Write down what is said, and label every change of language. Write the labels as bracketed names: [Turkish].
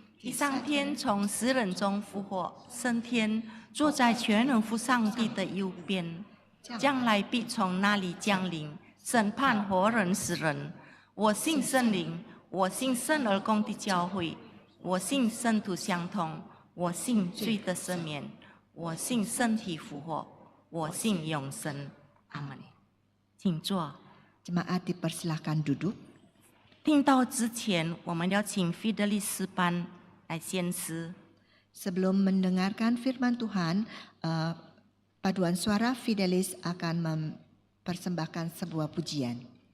[Chinese] 第3天从死人中复活，升天，坐在全能父上帝的右边，将来必从那里降临，审判活人死人。我信圣灵，我信圣而公的教会，我信圣徒相通，我信罪的赦免，我信身体复活，我信永生。阿门。请坐。 [Indonesian] Jemaat dipersilahkan duduk. [Chinese] 听到之前，我们要请 Fidelis 诗班 来献诗。 [Indonesian] Sebelum mendengarkan firman Tuhan, paduan suara Fidelis akan mempersembahkan sebuah pujian.